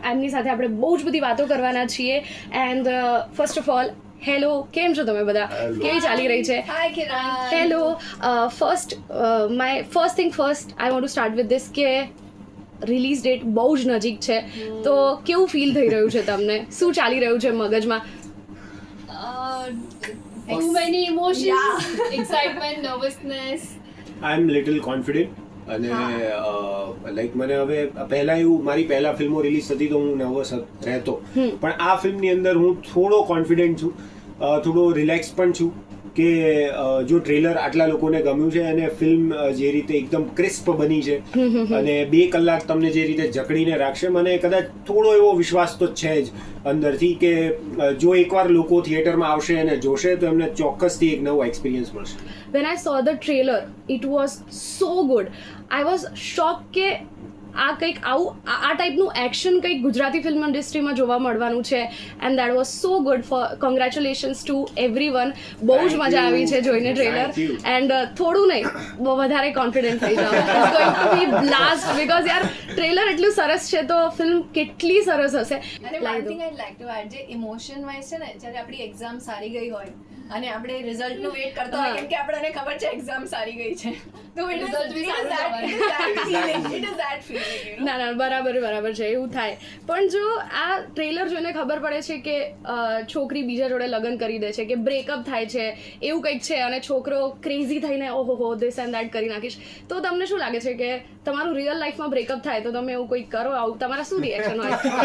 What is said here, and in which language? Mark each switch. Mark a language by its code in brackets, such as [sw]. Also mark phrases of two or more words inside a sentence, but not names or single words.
[gu] એમની સાથે આપણે બહુ જ બધી વાતો કરવાના છીએ. [en] and first of all hello, [gu] કેમ છો તમે બધા? કેવી ચાલી રહી છે? હાય કિરણ. [en] hello, first thing first I want to start with this [gu] કે [en] release date [gu] બહુ જ નજીક છે, તો કેવું ફીલ થઈ રહ્યું છે તમને? શું ચાલી રહ્યું છે મગજમાં? [en] Too many emotions, excitement, nervousness. I am little confident [gu] અને લાઈક મને હવે પહેલા એવું મારી પહેલા ફિલ્મો રિલીઝ થતી તો હું નર્વસ રહેતો, પણ આ ફિલ્મની અંદર હું થોડો કોન્ફિડન્ટ છું, થોડો રિલેક્સ પણ છું કે જો ટ્રેલર આટલા લોકોને ગમ્યું છે અને ફિલ્મ જે રીતે એકદમ ક્રિસ્પ બની છે અને 2 કલાક તમને જે રીતે જકડીને રાખશે, મને કદાચ થોડો એવો વિશ્વાસ તો છે જ અંદરથી કે જો એકવાર લોકો થિયેટરમાં આવશે અને જોશે તો એમને ચોક્કસથી એક નવો એક્સપિરિયન્સ મળશે. [en] When I saw the trailer, it was so good. I was shocked [gu] કે આ કંઈક આવું આ ટાઈપનું એક્શન કંઈક ગુજરાતી ફિલ્મ ઇન્ડસ્ટ્રીમાં જોવા મળવાનું છે [en] and that was so good. for congratulations to everyone. [gu] બહુ જ મજા આવી છે જોઈને ટ્રેલર એન્ડ થોડું નહીં બહુ વધારે કોન્ફિડન્ટ થઈ જાવ. [en] it's going to be blast because [gu] યાર ટ્રેલર એટલું સરસ છે તો ફિલ્મ કેટલી સરસ હશે. [en] અને one thing I'd like to add, [gu] જે [en] emotion wise [gu] છે ને, જ્યારે આપણી એક્ઝામ સારી ગઈ હોય અને આપણે રિઝલ્ટનું વેઇટ કરતા હોય કેમ કે આપણને ખબર છે એક્ઝામ સારી ગઈ છે, તો [en] it is that feeling. [gu] ના ના, બરાબર છે, એવું થાય. પણ જો આ ટ્રેલર જોઈને ખબર પડે છે કે છોકરી બીજા જોડે લગ્ન કરી દે છે કે બ્રેકઅપ થાય છે એવું કંઈક છે અને છોકરો ક્રેઝી થઈને ઓહો [en] this and that [gu] કરી નાખીશ, તો તમને શું લાગે છે કે તમારું રિયલ લાઈફમાં બ્રેકઅપ થાય તો તમે એવું કંઈક કરો, આવું તમારા શું રિએક્શન હોય?